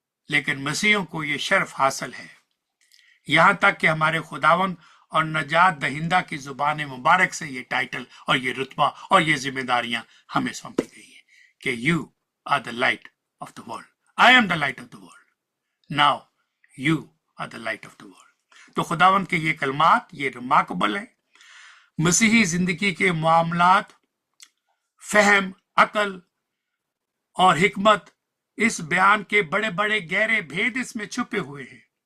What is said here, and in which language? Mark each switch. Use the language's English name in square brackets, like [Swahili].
[Hindi] लेकिन मसीहों को ये शर्फ हासिल है, यहां तक कि हमारे खुदावंद और नजात दहिंदा की जुबान मुबारक से ये टाइटल और ये रुतबा और ये जिम्मेदारियां हमें सौंपी गई है कि [English] You are the light of the world. I am the light of the world. Now you are the light of the world. [Hindi] तो खुदावंद के ये कलमात, ये रिमार्केबल है. मसीही जिंदगी के मामलात, फहम, अकल और हिकमत, इस बयान के बड़े बड़े गहरे भेद इसमें छुपे हुए हैं.